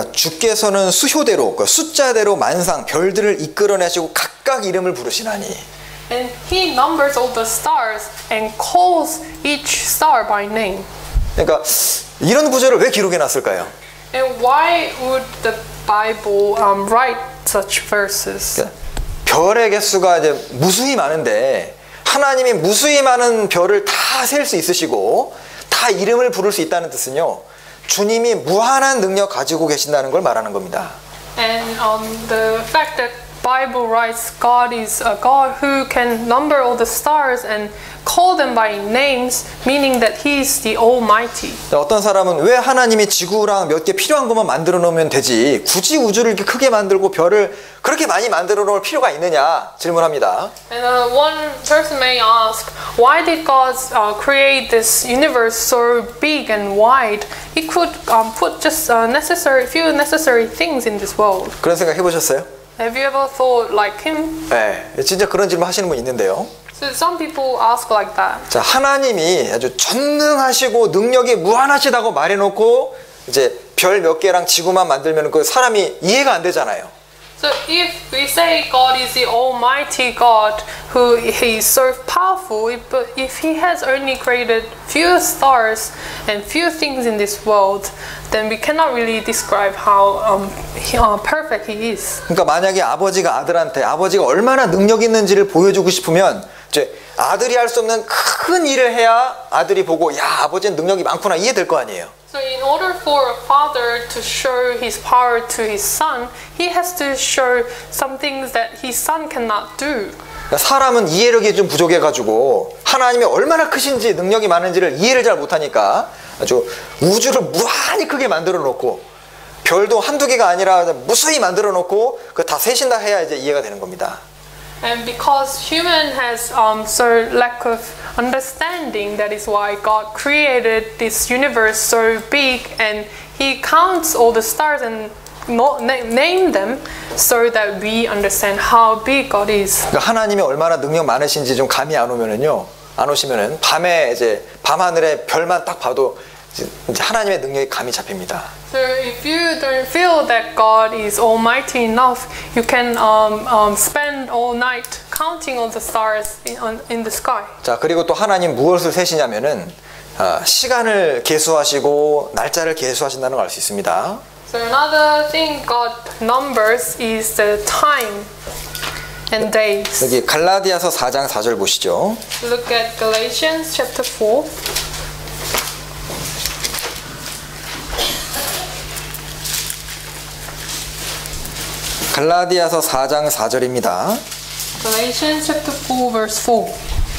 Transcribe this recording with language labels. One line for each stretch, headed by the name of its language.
Korean: 그러니까 주께서는 수효대로 그러니까 숫자대로 만상 별들을 이끌어내시고 각각 이름을 부르시나니.
English: And He numbers all the stars and calls each star by name.
Korean: 그러니까 이런 구절을 왜 기록해 놨을까요?
English: And why would the Bible write such verses?
Korean: 그러니까 별의 개수가 이제 무수히 많은데 하나님이 무수히 많은 별을 다 셀 수 있으시고 다 이름을 부를 수 있다는 뜻은요. 주님이 무한한 능력 가지고 계신다는 걸 말하는 겁니다.
English: And the fact that Bible writes God is a God who can number all the stars and call them by names, meaning that He is the Almighty.
Korean: 어떤 사람은 왜 하나님이 지구랑 몇 개 필요한 것만 만들어 놓으면 되지 굳이 우주를 이렇게 크게 만들고 별을 그렇게 많이 만들어 놓을 필요가 있느냐 질문합니다.
English: And one person may ask, why did God create this universe so big and wide? He could put just few necessary things in this world.
Korean: 그런 생각 해보셨어요?
English: Have you ever thought like Him?
Korean: 네, 진짜 그런 질문 하시는 분 있는데요.
English: So some people ask like that.
Korean: 자, 하나님이 아주 전능하시고 능력이 무한하시다고 말해놓고 이제 별 몇 개랑 지구만 만들면 그 사람이 이해가 안 되잖아요.
English: So if we say God is the Almighty God, who He is so powerful, but if He has only created few stars and few things in this world, then we cannot really describe how perfect He is.
Korean: 그러니까 만약에 아버지가 아들한테 아버지가 얼마나 능력 있는지를 보여주고 싶으면 이제 아들이 할 수 없는 큰 일을 해야 아들이 보고 야 아버지는 능력이 많구나 이해될 거 아니에요.
English: So in order for a father to show his power to his son, he has to show some things that his son cannot do.
Korean: 그러니까 사람은 이해력이 좀 부족해가지고 하나님이 얼마나 크신지 능력이 많은지를 이해를 잘 못하니까 아주 우주를 무한히 크게 만들어 놓고 별도 한두 개가 아니라 무수히 만들어 놓고 그 다 세신다 해야 이제 이해가 되는 겁니다.
English: And because human has so lack of understanding, that is why God created this universe so big, and He counts all the stars and not name them so that we understand how big God is.
Korean: 그러니까 하나님이 얼마나 능력 많으신지 좀 감이 안 오시면은 밤에 이제 밤하늘에 별만 딱 봐도 이제 하나님의 능력이 감이 잡힙니다.
English: So if you don't feel that God is almighty enough, you can spend all night counting all the stars in the sky.
Korean: 자, 그리고 또 하나님 무엇을 세시냐면은 시간을 계수하시고 날짜를 계수하신다는 걸 알 수 있습니다.
English: So another thing God numbers is the time and days.
Korean: 여기 갈라디아서 4장 4절 보시죠.
English: Look at Galatians chapter 4.
Korean: 갈라디아서 4장 4절입니다.
English: Galatians chapter 4 verse 4.